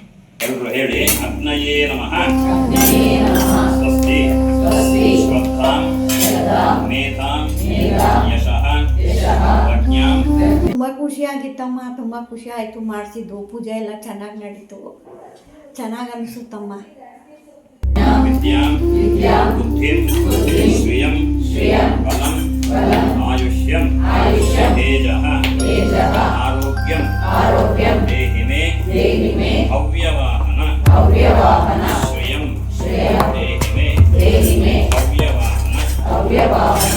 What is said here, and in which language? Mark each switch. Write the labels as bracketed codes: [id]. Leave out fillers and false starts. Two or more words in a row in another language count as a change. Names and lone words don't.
[kn] ಎಲ್ಲರೂ ಹೇಳಿ [sa] ಅಗ್ನಯೇ ನಮಃ. ಸ್ವಸ್ತಿ ಶ್ರದ್ಧಾಂ ಮೇಧಾಂ ಯಶಃ ಪ್ರಜ್ಞಾಂ. [kn] ತುಂಬ ಖುಷಿಯಾಗಿತ್ತಮ್ಮ, ತುಂಬ ಖುಷಿ ಆಯಿತು ಮಾಡಿಸಿದ್ದು. ಪೂಜೆ ಎಲ್ಲ ಚೆನ್ನಾಗಿ ನಡೀತು, ಚೆನ್ನಾಗಿ ಅನಿಸುತ್ತಮ್ಮ. [sa] ವಿದ್ಯಾಂ ಬುದ್ಧಿಂ ಶ್ರಿಯಂ ಬಲಂ ಆಯುಷ್ಯಂ ತೇಜಃ ಆರೋಗ್ಯಂ ದೇಹಿ ಮೇ ಅವ್ಯವಾಹನ ಶ್ರಿಯಂ ದೇಹಿ ಮೇ ಅವ್ಯವಾಹನ.